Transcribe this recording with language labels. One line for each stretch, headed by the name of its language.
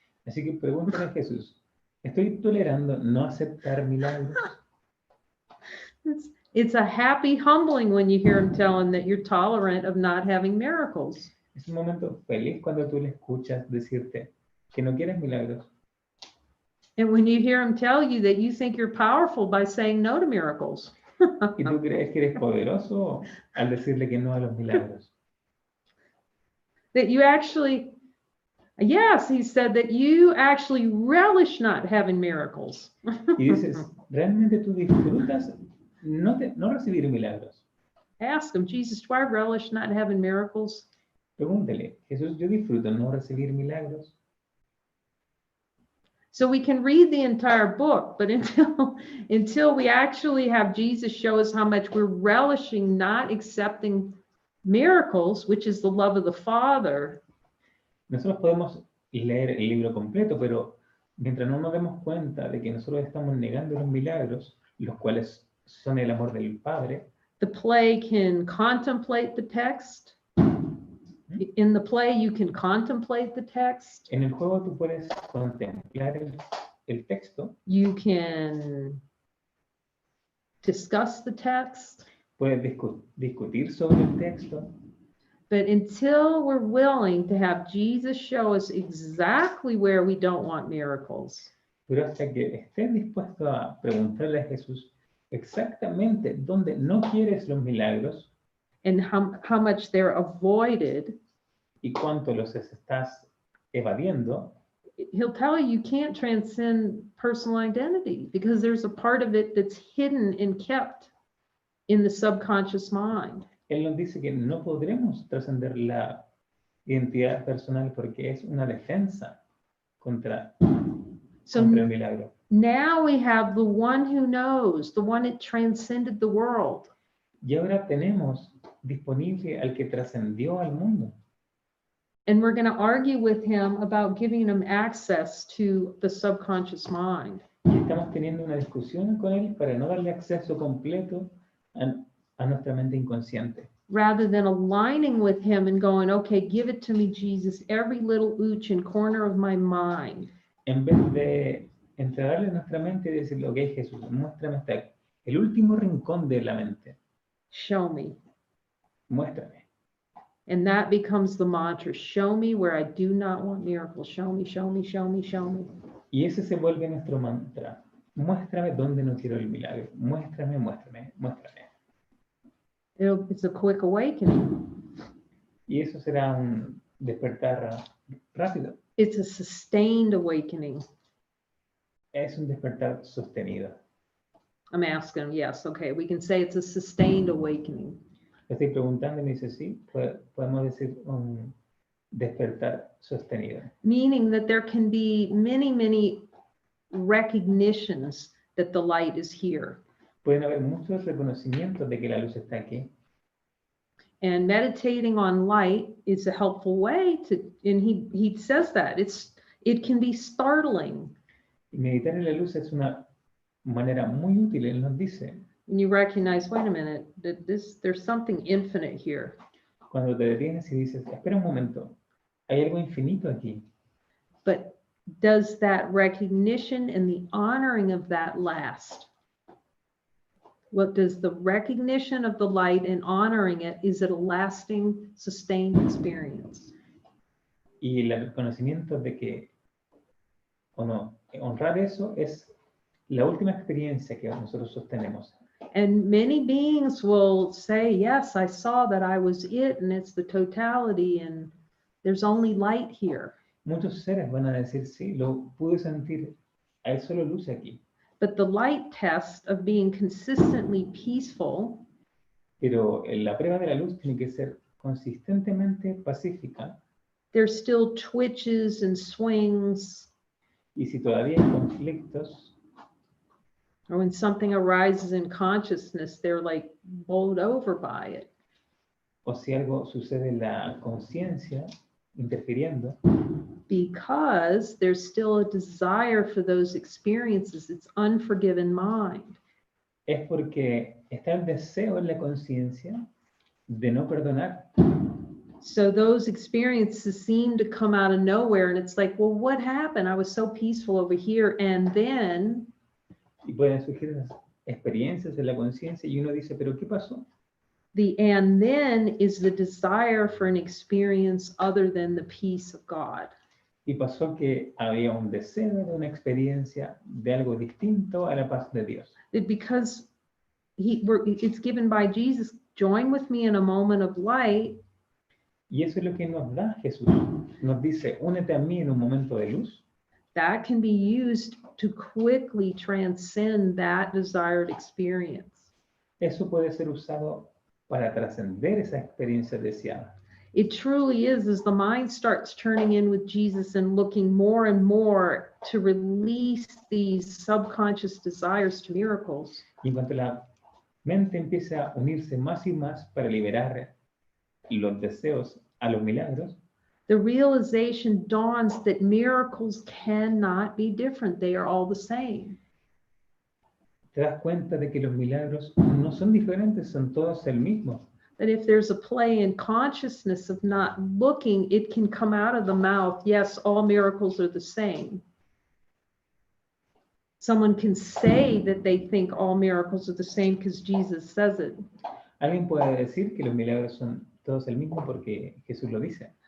Spanish: Así que pregúntale a Jesús, ¿estoy tolerando no aceptar milagros?
English: It's a happy humbling when you hear him telling that you're tolerant of not having miracles.
Spanish: Es un momento feliz cuando tú le escuchas decirte que no quieres milagros.
English: And when you hear him tell you that you think you're powerful by saying no to miracles.
Spanish: Y tú crees que eres poderoso al decirle que no a los milagros.
English: That you actually, yes, he said that you actually relish not having miracles.
Spanish: Y dices, ¿realmente tú disfrutas no recibir milagros?
English: Ask him, Jesus, do I relish not having miracles?
Spanish: Pregúntale, Jesús, ¿yo disfruto no recibir milagros?
English: So we can read the entire book, but until we actually have Jesus show us how much we're relishing not accepting miracles, which is the love of the Father.
Spanish: Nosotros podemos leer el libro completo, pero Mientras no nos demos cuenta de que nosotros estamos negando los milagros, los cuales son el amor del Padre,
English: the play can contemplate the text. In the play, you can contemplate the text.
Spanish: en el juego tú puedes contemplar el texto,
English: You can discuss the text.
Spanish: puedes discutir sobre el texto,
English: But until we're willing to have Jesus show us exactly where we don't want miracles,
Spanish: pero hasta que estés dispuesto a preguntarle a Jesús exactamente dónde no quieres los milagros
English: and how much they're avoided,
Spanish: y cuánto los estás evadiendo,
English: he'll tell you you can't transcend personal identity because there's a part of it that's hidden and kept in the subconscious mind.
Spanish: Él nos dice que no podremos trascender la identidad personal porque es una defensa contra
English: So
Spanish: el milagro.
English: now we have the one who knows, the one that transcended the world.
Spanish: Y ahora tenemos disponible al que trascendió al mundo.
English: And we're going to argue with him about giving him access to the subconscious mind.
Spanish: Y estamos teniendo una discusión con él para no darle acceso completo a nuestra mente inconsciente.
English: Rather than aligning with him and going, okay, give it to me, Jesus, every little ooch and corner of my mind.
Spanish: En vez de entregarle a nuestra mente y decirle, ok, Jesús, muéstrame hasta el último rincón de la mente.
English: Show me.
Spanish: Muéstrame.
English: And that becomes the mantra. Show me where I do not want miracles. Show me, show me, show me, show me.
Spanish: Y ese se vuelve nuestro mantra. Muéstrame dónde no quiero el milagro. Muéstrame, muéstrame, muéstrame.
English: It's a quick awakening.
Spanish: Y eso será un despertar rápido.
English: It's a sustained awakening.
Spanish: Es un despertar sostenido.
English: I'm asking, yes, okay, we can say it's a sustained awakening.
Spanish: Le estoy preguntando y me dice, sí, podemos decir un despertar sostenido.
English: Meaning that there can be many, many recognitions that the light is here.
Spanish: Pueden haber muchos reconocimientos de que la luz está aquí.
English: And meditating on light is a helpful way to, and he says that, it can be startling.
Spanish: Y meditar en la luz es una manera muy útil. Él nos dice,
English: And you recognize, wait a minute, that there's something infinite here.
Spanish: cuando te detienes y dices, espera un momento, hay algo infinito aquí.
English: But does that recognition and the honoring of that last? What does the recognition of the light and honoring it, is it a lasting, sustained experience?
Spanish: Y el reconocimiento de que, o no, honrar eso es la última experiencia que nosotros sostenemos.
English: And many beings will say, yes, I saw that I was it, and it's the totality, and there's only light here.
Spanish: Muchos seres van a decir, sí, lo pude sentir, hay solo luz aquí.
English: But the light test of being consistently peaceful
Spanish: Pero la prueba de la luz tiene que ser consistentemente pacífica.
English: there's still twitches and swings,
Spanish: Y si todavía hay conflictos,
English: or when something arises in consciousness, they're like bowled over by it.
Spanish: o si algo sucede en la conciencia, interfiriendo,
English: Because there's still a desire for those experiences. It's unforgiven mind.
Spanish: es porque está el deseo en la conciencia de no perdonar.
English: So those experiences seem to come out of nowhere, and it's like, well, what happened? I was so peaceful over here, and then
Spanish: Y pueden surgir esas experiencias en la conciencia y uno dice, pero ¿qué pasó?
English: the and then is the desire for an experience other than the peace of God.
Spanish: Y pasó que había un deseo de una experiencia de algo distinto a la paz de Dios.
English: Because it's given by Jesus, join with me in a moment of light.
Spanish: Y eso es lo que nos da Jesús. Nos dice, únete a mí en un momento de luz.
English: That can be used to quickly transcend that desired experience.
Spanish: Eso puede ser usado para trascender esa experiencia deseada.
English: It truly is, as the mind starts turning in with Jesus and looking more and more to release these subconscious desires to miracles.
Spanish: Y en cuanto la mente empieza a unirse más y más para liberar los deseos a los milagros,
English: the realization dawns that miracles cannot be different. They are all the same.
Spanish: Te das cuenta de que los milagros no son diferentes, son todos el mismo.
English: That if there's a play in consciousness of not looking, it can come out of the mouth. Yes, all miracles are the same. Someone can say that they think all miracles are the same because Jesus says it.
Spanish: Alguien puede decir que los milagros son todos el mismo porque Jesús lo dice.